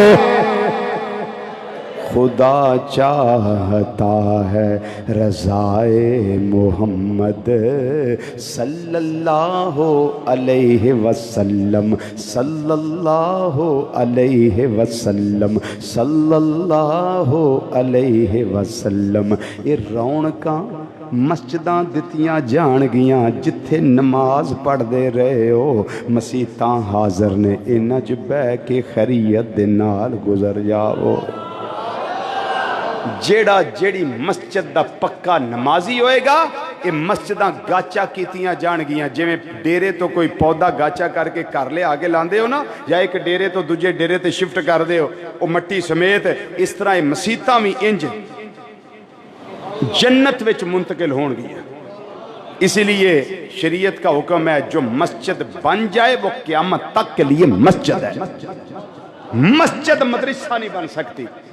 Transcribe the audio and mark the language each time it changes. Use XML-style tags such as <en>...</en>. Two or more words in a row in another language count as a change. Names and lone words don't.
<ur>خدا چاہتا ہے رضائے محمد</ur> <ar>صلی اللہ علیہ وسلم، صلی اللہ علیہ وسلم، صلی اللہ علیہ وسلم۔</ar> <pa>یہ رونقاں مسجداں دتیاں جان گیاں جتھے نماز پڑھ دے رہے ہو، مسیتاں حاضر نے، انہاں چ بہ کے خیریت دے نال گزر جاؤ۔ جیڑی مسجد دا پکا نمازی ہوئے گا، یہ مسجداں گاچا کیتیاں جان گیاں، جویں ڈیرے تو کوئی پودا گاچا کر کے کر لے آگے لاندے ہو نا، یا ایک ڈیرے تو دوجے ڈیرے تے شفٹ کر دے ہو وہ مٹی سمیت، اس طرح یہ مسیتاں بھی انج جنت وچ منتقل ہون گیا۔</pa> <ur>اسی لیے شریعت کا حکم ہے جو مسجد بن جائے وہ قیامت تک کے لیے مسجد ہے، مسجد مدرسہ نہیں بن سکتی۔</ur>